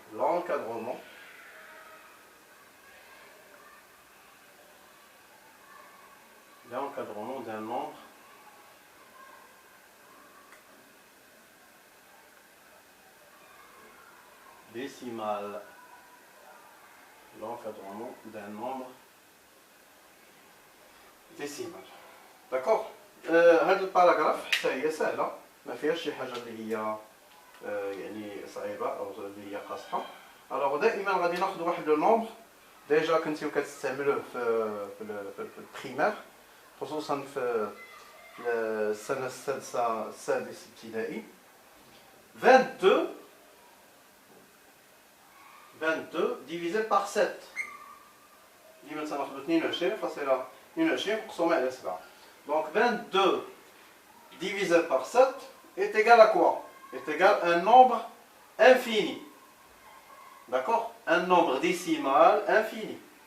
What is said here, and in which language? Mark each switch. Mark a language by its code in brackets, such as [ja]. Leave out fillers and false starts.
[fr] L'encadrement d'un nombre décimal. L'encadrement d'un nombre décimal. D'accord? [ar] هذا الباراغراف حتى هي سهلة. ما فيهاش شي حاجه اللي هي يعني صعيبه او اللي هي قاصحه. الوغ دائما غادي ناخذ واحد لو نومبر ديجا كنتيو كتستعملوه في البريمير، خصوصا في السنه السادس ابتدائي. [fr] 22 divisé par 7 [ar] ديما تناخذ 22 فاصله 22 مقسومه على 7. [fr] Donc 22 divisé par 7 est égal à quoi? Est égal à un nombre infini. D'accord? Un nombre décimal infini.